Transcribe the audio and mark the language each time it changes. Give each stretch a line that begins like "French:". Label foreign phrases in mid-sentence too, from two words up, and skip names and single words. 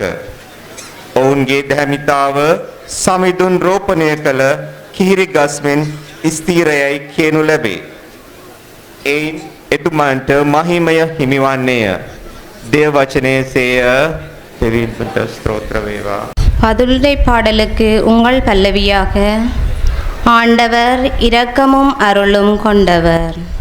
Sinhala: ඔවුන්ගේ දැහැමිතාව සමිඳුන් රෝපණය කළ කිහිරි ගස්මෙන් ස්ථීරයයි කියනු ලැබේ. එයින් එතුමන්ට මහිමය හිමිවන්නේය. දේව වචනයේ සේය. දෙවියන්ට ස්තෝත්‍ර වේවා.
Tamil: பதிலுரை பாடலுக்கு உங்கள் பல்லவியாக ஆண்டவர் இரக்கமும் அருளும் கொண்டவர்.